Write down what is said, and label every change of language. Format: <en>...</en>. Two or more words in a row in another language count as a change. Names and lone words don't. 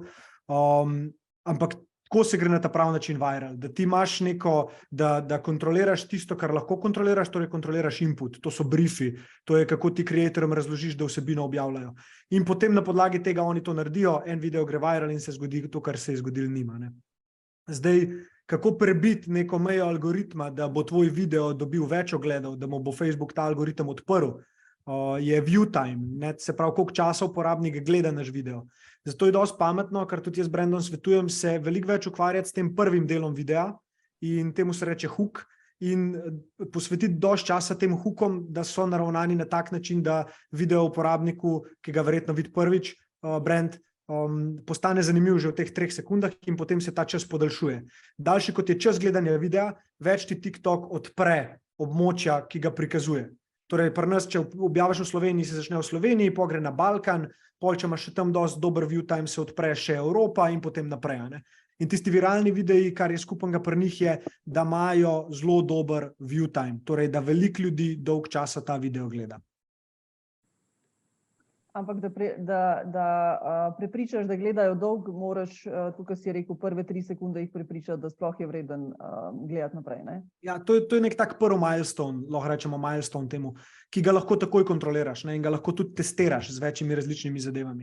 <sl>Ampak tako se gre na ta pravi način viral, da ti imaš neko, da kontroliraš tisto, kar lahko kontroliraš, torej kontroliraš input, to so briefi, to je kako ti kreatorjem razložiš, da vsebino objavljajo. In potem na podlagi tega oni to naredijo, en video gre viral in se zgodi to, kar se je zgodilo njima. Zdaj, kako prebiti neko mejo algoritma, da bo tvoj video dobil več ogledov, da mu bo Facebook ta algoritem odprl, je</sl> <en>view time,</en> <sl>se pravi, koliko časa uporabnik gleda naš video. Zato je dosti pametno, kar tudi jaz Brandon svetujem, se veliko več ukvarjati s tem prvim delom videa in temu se reče hook in posvetiti dosti časa tem hookom, da so naravnani na tak način, da video uporabniku, ki ga verjetno vidi prvič, brand, postane zanimiv že v teh 3 sekundah in potem se ta čas podaljšuje. Daljši kot je čas gledanja videa, več ti TikTok odpre območja, ki ga prikazuje. Torej, pri nas, če objaviš v Sloveniji, se začne v Sloveniji, pol gre na Balkan, pol, če imaš še tam dosti dober</sl> <en>view time,</en> <sl>se odpre še Evropa in potem naprej. In tisti viralni videi, kar je skupnega pri njih, je, da imajo zelo dober</sl> <en>view time,</en> <sl>torej, da veliko ljudi dolg časa ta video gleda. Ampak da prepričaš, da gledajo dolg, moraš, tukaj si rekel, prve 3 sekunde jih prepričati, da sploh je vreden gledati naprej, ne? Ja, to je nek tak prvi milestone, lahko rečemo milestone temu, ki ga lahko takoj kontroliraš, in ga lahko tudi testiraš z večjimi različnimi zadevami.</sl>